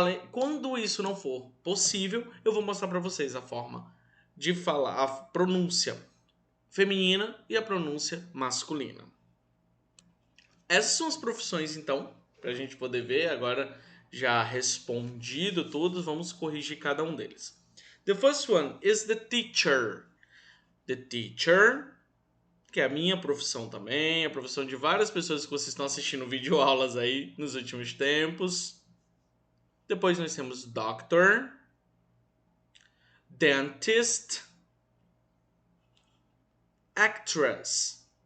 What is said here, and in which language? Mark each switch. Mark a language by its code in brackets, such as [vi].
[pt] Quando isso não for possível, eu vou mostrar para vocês a forma de falar, a pronúncia feminina e a pronúncia masculina. Essas são as profissões, então, para a gente poder ver. Agora, já respondido tudo, vamos corrigir cada um deles. [en] The first one is the teacher. [pt] The teacher, que é a minha profissão também, a profissão de várias pessoas que vocês estão assistindo videoaulas aí nos últimos tempos. Depois nós temos doctor, dentist, actress.